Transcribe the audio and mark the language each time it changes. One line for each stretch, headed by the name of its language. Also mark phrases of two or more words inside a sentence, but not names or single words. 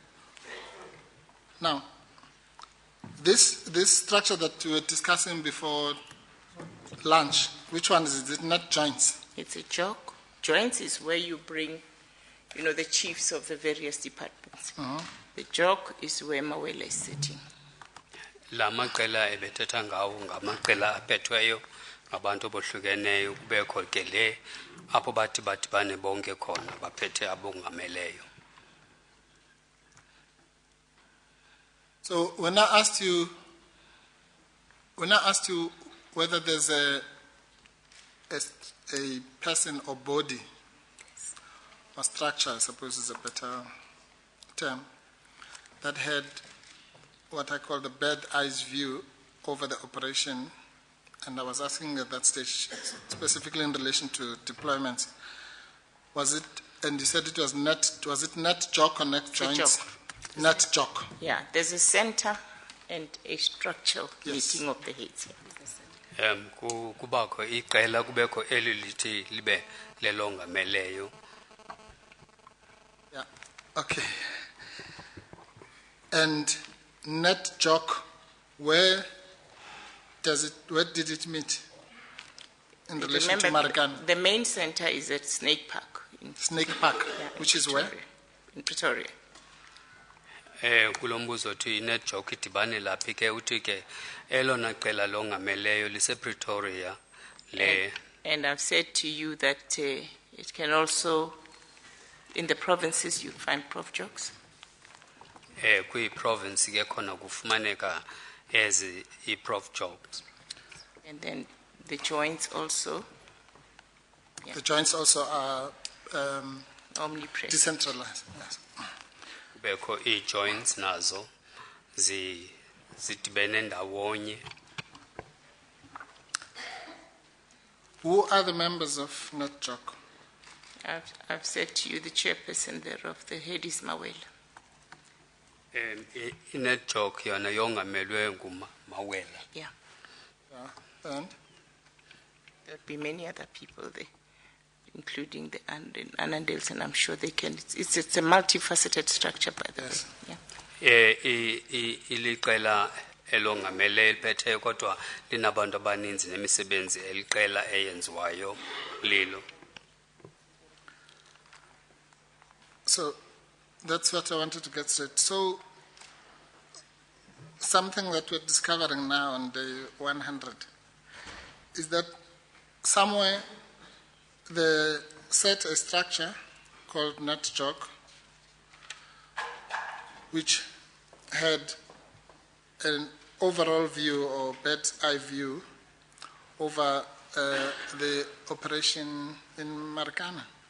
English: Now, this structure that we were discussing before lunch, which one is it? Is it net joints? It's a jock. Joints is where you bring, the chiefs of the various departments. The jock is where Mawela is sitting.
Xhosa: La maqela ebethetha ngawo ngamaqela aphethweyo ngabantu abohlukeneyo kubekho ke le apho bathi badibane bonke khona baphethe abongameleyo.
English: So when I asked you whether there's a person or body or structure, I suppose is a better term, that had what I call the bird eyes view over the operation, and I was asking at that stage specifically in relation to deployments, was it? And you said it was net. Was it net jock or net joints? Net jock. Yeah, there's a center and a structural meeting of the heads.
Xhosa: Kubakho iqela kubekho eli lithi libe lelongameleyo.
English: Yeah. Okay. And net jock, where did it meet in relation to Marikana? The main center is at Snake Park. Snake Park, which is where? In Pretoria.
Xhosa: Kulombuzo thi net jock idibane laphi ke uthi ke elona qela longameleyo lise Pretoria le.
English: And I've said to you that it can also, in the provinces, you find prof jocks.
Xhosa: Kwi-province ke khona kufumaneka ezi i-prof jobs.
English: And then the joints also. Yeah. The joints also are omnipresent. Decentralized. Yes.
Xhosa: Kubekho i-joints nazo zidibene ndawonye.
English: Who are the members of NetJock? I've said to you the chairperson thereof, the head is Mawela.
Xhosa: I-NetJock yona yongamelwe nguMawela.
English: Yeah. And? There'll be many other people there, including the Anandels, and I'm sure they can. It's a multifaceted structure, by the way. Yeah.
Xhosa: Iliqela elongamele eliphethe kodwa linabantu abaninzi nemisebenzi eliqela eyenziwayo lilo.
English: So that's what I wanted to get straight. So something that we're discovering now on day 100 is that somewhere they set a structure called NetJock, which had an overall view or bird's eye view over the operation in Marikana.